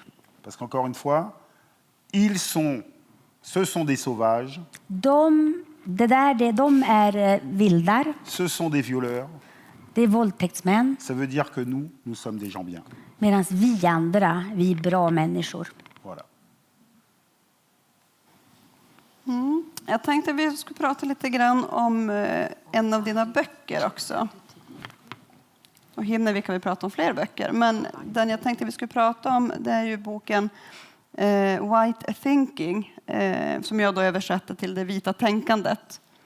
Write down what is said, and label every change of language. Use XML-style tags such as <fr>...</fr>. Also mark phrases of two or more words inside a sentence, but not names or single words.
<fr>Parce qu'encore une fois, ce sont des sauvages,</fr> <sv>De är vildar,</sv> <fr>ce sont des violeurs.</fr> <sv>det är våldtäktsmän,</sv> <fr>Ça veut dire que nous sommes des gens bien.</fr> <sv>medan vi andra, vi är bra människor.</sv> <fr>Voilà.</fr> <sv>Jag tänkte vi skulle prata lite grann om en av dina böcker också. Och hinner kan vi prata om fler böcker. Men den jag tänkte vi skulle prata om, det är ju boken White Thinking, som jag då översätter till det vita tänkandet.</sv>